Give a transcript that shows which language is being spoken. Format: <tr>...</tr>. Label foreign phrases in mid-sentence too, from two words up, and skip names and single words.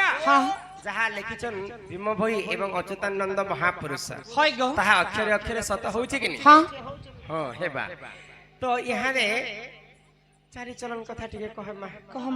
<or>हाँ ଯାହା ଲେଖିଛନ୍ ଭୀମ ଭୋଇ ଏବଂ ଅଚ୍ୟୁତାନନ୍ଦ ମହାପୁରୁଷ</or> <bn>হয় গো</bn> <or>ତାହା ଅକ୍ଷରେ ଅକ୍ଷରେ ସତ ହଉଛି କି ନାହିଁ? हाँ ହଁ ହେବା ତ ଏହାରେ ଚାରିଚରଣ କଥା ଟିକେ କହମା। কহ</or>